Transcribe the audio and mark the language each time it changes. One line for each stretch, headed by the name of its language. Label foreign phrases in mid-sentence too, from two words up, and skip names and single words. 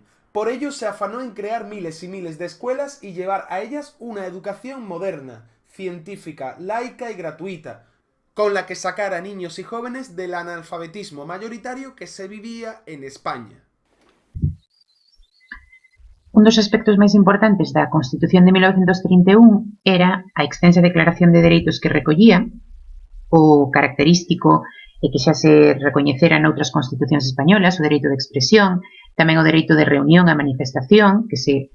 Spanish: Por ello se afanó en crear miles y miles de escuelas y llevar a ellas una educación moderna, científica, laica y gratuita, con la que sacara a niños y jóvenes del analfabetismo mayoritario que se vivía en España.
Galician: Un dos aspectos máis importantes da Constitución de 1931 era a extensa declaración de dereitos que recollía, o característico e que xa se recoñecera noutras constitucións españolas, o dereito de expresión, tamén o dereito de reunión e manifestación, que se